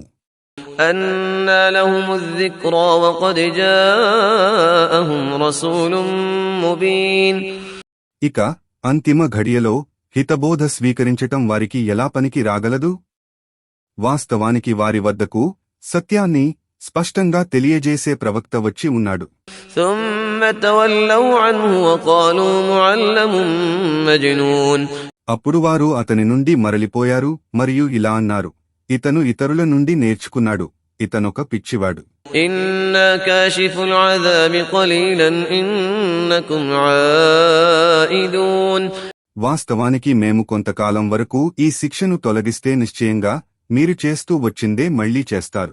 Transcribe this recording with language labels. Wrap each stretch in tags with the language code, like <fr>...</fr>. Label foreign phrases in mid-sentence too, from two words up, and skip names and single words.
<ar>أنى لهم الذكرى وقد جاءهم رسول مبين.</ar> <te>ఇక అంతిమ ఘడియలో హితబోధ స్వీకరించటం వారికి ఎలా పనికి రాగలదు? వాస్తవానికి వారి వద్దకు సత్యాన్ని స్పష్టంగా తెలియజేసే ప్రవక్త వచ్చి ఉన్నాడు.</te> <ar>ثم تولوا عنه وقالوا معلم مجنون.</ar> <te>అప్పుడు వారు అతని నుండి మరలిపోయారు మరియు ఇలా అన్నారు, ఇతను ఇతరుల నుండి నేర్చుకున్నాడు, ఇతనొక పిచ్చివాడు.</te> <ar>إنا كاشفو العذاب قليلا إنكم عائدون.</ar> <te>వాస్తవానికి మేము కొంతకాలం వరకు ఈ శిక్షను తొలగిస్తే నిశ్చయంగా మీరు చేస్తూ వచ్చిందే మళ్లీ చేస్తారు.</te>